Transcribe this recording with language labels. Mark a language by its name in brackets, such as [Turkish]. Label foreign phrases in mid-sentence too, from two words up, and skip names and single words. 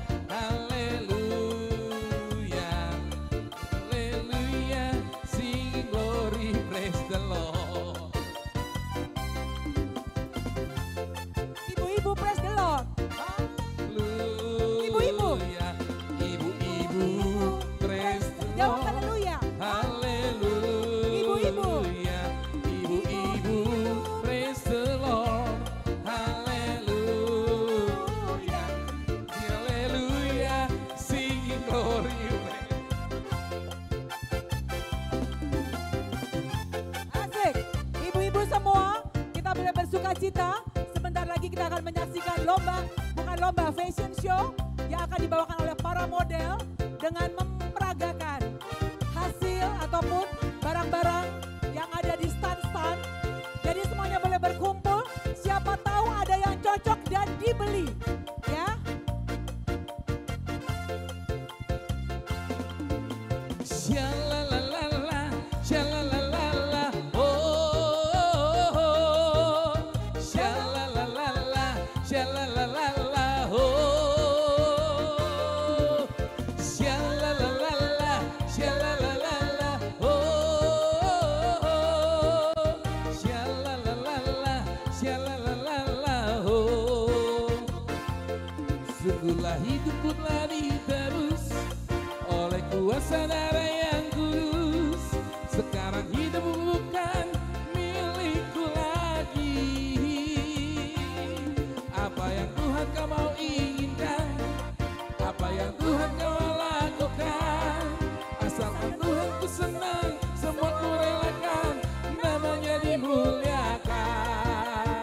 [English] Hallelujah. Hallelujah. Singing glory, praise the Lord. Ibu-ibu, praise the Lord. Ibu-ibu. Ibu-ibu, praise the Jawab Lord. haleluya. Hallelujah. Ibu-ibu. Ibu-ibu, praise the Lord. Hallelujah. Hallelujah. Singing glory. [Indonesian] Asik. Ibu-ibu semua, kita boleh bersuka cita. Sebentar lagi kita akan menyaksikan lomba, bukan lomba, [English] fashion show [Indonesian] yang akan dibawakan oleh para model dengan memperagakan hasil ataupun barang-barang yang ada di stand-stand. Jadi semuanya boleh berkumpul, siapa tahu ada yang cocok dan dibeli. Ya. Shalalala, shalalala, oh. Shalalala, shalalala, oh. Shalalala, shalalala, oh. Shalalala, shalalala, oh. Sungguhlah hidupku telah diterus oleh kuasa darah yang kudus. Sekarang hidupku bukan milikku lagi. Apa yang Tuhan kau mau inginkan, apa yang Tuhan kau mau lakukan, asalkan Tuhan ku senang, semua ku relakan, namanya dimuliakan.